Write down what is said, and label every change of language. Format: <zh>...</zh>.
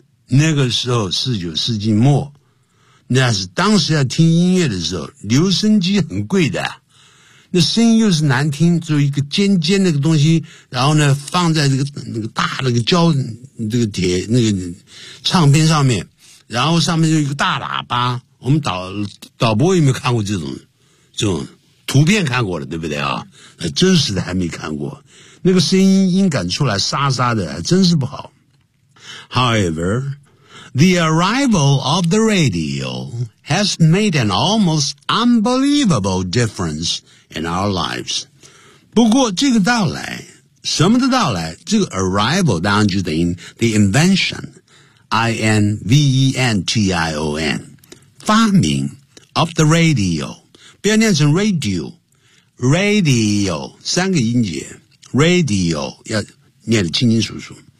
<zh>那个时候19世纪末，那是当时要听音乐的时候，留声机很贵的，那声音又是难听，就一个尖尖那个东西，然后呢放在那个大那个胶这个铁那个唱片上面，然后上面就一个大喇叭。我们导播有没有看过这种图片看过的，对不对啊？那真实的还没看过，那个声音音感出来沙沙的，还真是不好。</zh> <en>However, the arrival of the radio has made an almost unbelievable difference in our lives.</en> <zh>不过这个到来，什么的到来？这个 arrival 当然就等于</zh> <en>the invention,</en> <zh>I-N-V-E-N-T-I-O-N, 发明</zh> <en>of the radio,</en> <zh>不要念成 radio, radio, 三个音节 ,radio, 要念得清清楚楚。</zh>